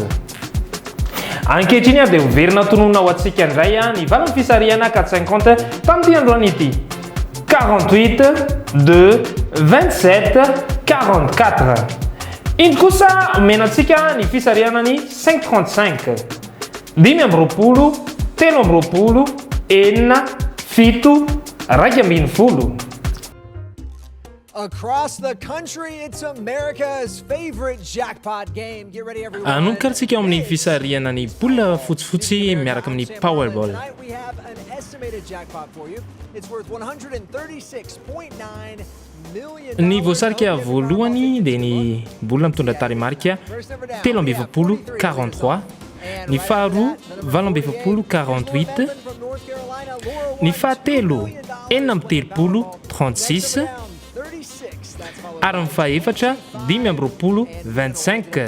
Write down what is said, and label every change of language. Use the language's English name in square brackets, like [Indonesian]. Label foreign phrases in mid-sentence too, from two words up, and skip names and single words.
[Malagasy] Ankehitriny dia hoverina tonona ho antsika indray ny valan'ny fisariana 450 tamin'ity androany ity. 48 2 27 44. Indro kosa omenantsika ny fisariana ny 535. 5 amby roapolo, 3 amby roapolo, 4 7 20. [English] Across the country, it's America's favorite jackpot game. Get ready, everyone. [Malagasy] Anonkaritsika amin'ny fisariana ny bola fotsifotsy miaraka amin'ny Powerball. [English] Tonight we have an estimated jackpot for you. It's worth 136.9 million. [Malagasy] Ny voasarika voalohany dia ny bola mitondra tarimarika 7 ny faharoa 7 48. Ny fahatelo 4 36. Ary ny fahaefatra 5 amby roapolo 25.